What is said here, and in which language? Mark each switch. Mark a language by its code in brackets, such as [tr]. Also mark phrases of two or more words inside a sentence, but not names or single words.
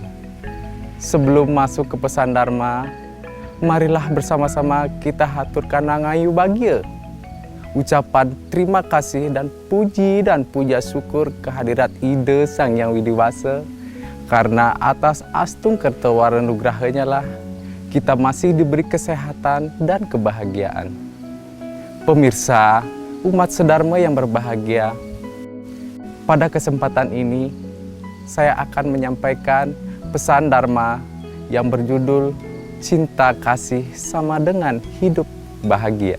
[id] Sebelum masuk ke pesan Dharma, marilah bersama-sama kita haturkan nangayu bahagia, ucapan terima kasih dan puji dan puja syukur kehadirat Ida Sang Yang Widiwasa, karena atas astung kertawara nugrahanya lah kita masih diberi kesehatan dan kebahagiaan. Pemirsa, umat sedharma yang berbahagia, pada kesempatan ini saya akan menyampaikan pesan Dharma yang berjudul cinta kasih sama dengan hidup bahagia.